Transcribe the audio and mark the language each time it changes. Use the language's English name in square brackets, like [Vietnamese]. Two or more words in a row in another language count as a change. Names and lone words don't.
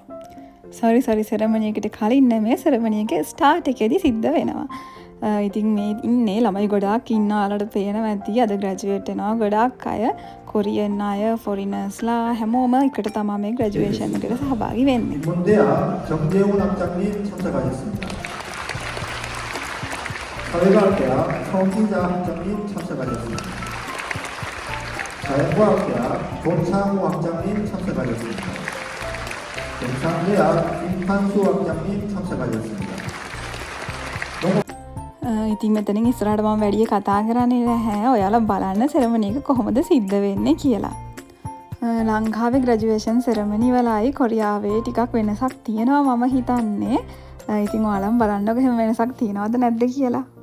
[English] sorry ceremony [Sinhala] එකට කලින් නෙමෙයි සෙරමනි එකේ ස්ටාර්ට් එකේදී සිද්ධ වෙනවා. ඉතින් මේ ඉන්නේ ළමයි ගොඩාක් ඉන්න ආලට පේනවා ඇති අද ග්‍රැජුවේට් වෙනවා ගොඩාක් අය කොරියන් අය ෆොරිනර්ස්ලා හැමෝම එකට තමයි මේ ග්‍රැජුවේෂන් එකට සහභාගී වෙන්නේ. [Korean] 문대학 정재훈 학장님 참석하셨습니다. 사회과학대학 성진자 학장님 참석하셨습니다. 자연과학대학 권창우 학장님 참석하셨습니다. 경상대학 김판수 학장님 참석하셨습니다. [Sinhala] ඉතින් මෙතනින් ඉස්සරහට මම වැඩි කතා කරන්නේ නැහැ. ඔයාලා බලන්න සෙරමනි එක කොහොමද සිද්ධ වෙන්නේ කියලා. ලංකාවේ [English] graduation ceremony [Sinhala] වලයි කොරියාවේ ටිකක් වෙනසක් තියෙනවා මම හිතන්නේ. ඉතින් ඔයාලම බලන්නකො එහෙම වෙනසක් තියෙනවද නැද්ද කියලා.